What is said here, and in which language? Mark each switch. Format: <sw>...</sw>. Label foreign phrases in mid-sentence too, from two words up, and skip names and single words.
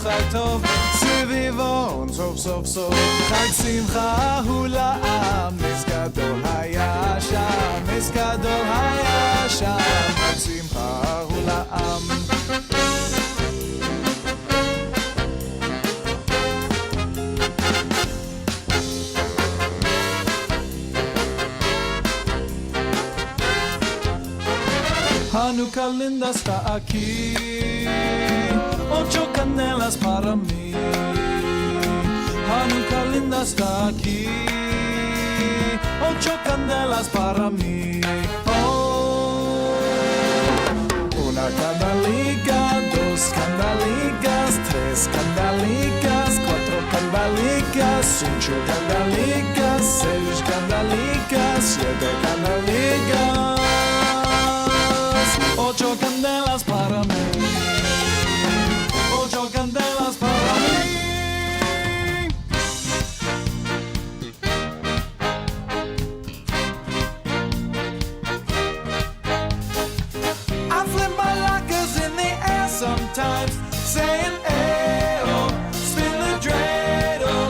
<he>חג טוב סביבון סוף סוף סוף חג שמחה הוא לעם נס גדול היה שם נס גדול היה שם חג שמחה הוא לעם</he> <lad>Hanukkah linda está aquí, 8 candelas para mí. Hanukkah linda está aquí, 8 candelas para mí. Oh, una candelica, 2 candelicas, 3 candelicas, 4 candelicas, 5 candelicas, 6 candelicas, 7 candelicas. 8 candelas para mí, 8 candelas para mí.</lad> <en>I flip my lockers in the air sometimes, saying ayo, spin the dreidel.</en>